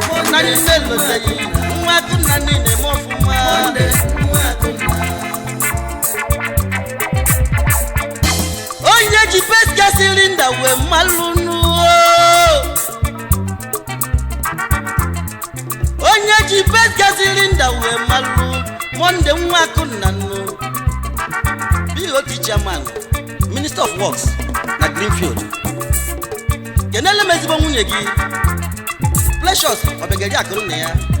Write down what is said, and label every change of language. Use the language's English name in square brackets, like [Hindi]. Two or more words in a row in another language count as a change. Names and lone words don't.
[Igbo] Na anyị na-eloteghị, nwa Akunna niile eme ọfụma. Onye ji [English] best gas cylinder [Igbo] wee malụ nụ. Onye ji [English] best gas cylinder [Igbo] wee malụ. Monday nwa Akunna nụ. [English] B O T chairman, Minister of Works na Greenfield. [Igbo] Kenele m ezigbo nwunye gị, Precious Obegeri Akụnna ya.